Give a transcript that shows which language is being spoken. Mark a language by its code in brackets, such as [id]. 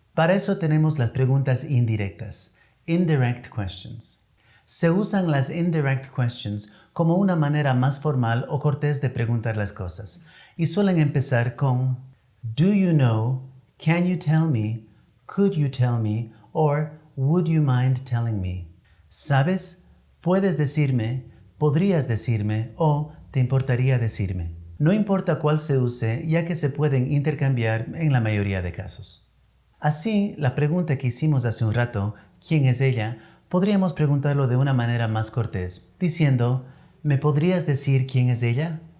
[es] Para eso tenemos las preguntas indirectas, indirect questions. Se usan las indirect questions como una manera más formal o cortés de preguntar las cosas, y suelen empezar con [en] Do you know? Can you tell me? Could you tell me? Or would you mind telling me? [es] ¿Sabes? ¿Puedes decirme? ¿Podrías decirme? O ¿te importaría decirme? No importa cuál se use, ya que se pueden intercambiar en la mayoría de casos. Así, la pregunta que hicimos hace un rato, ¿quién es ella?, podríamos preguntarlo de una manera más cortés, diciendo, ¿me podrías decir quién es ella?